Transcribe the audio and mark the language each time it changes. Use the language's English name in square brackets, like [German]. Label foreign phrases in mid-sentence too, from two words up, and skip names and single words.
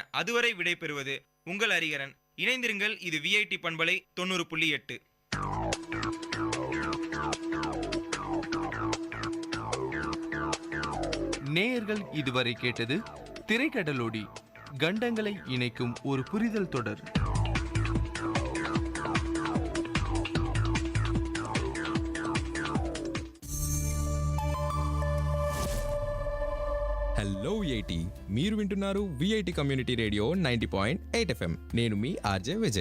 [Tamil] அதுவரை விடை பெறுவது உங்கள் ஹரிஹரன். இணைந்திருங்கள். இது விஐடி பண்பலை 90.8. நேயர்கள் இதுவரை கேட்டது திரைக்கடலோடி, கண்டங்களை இணைக்கும் ஒரு புரிதல் தொடர். [Telugu] హలో విఐటి, మీరు వింటున్నారు విఐటి కమ్యూనిటీ రేడియో 90.8 FM. నేను మీ ఆర్జే విజయ్.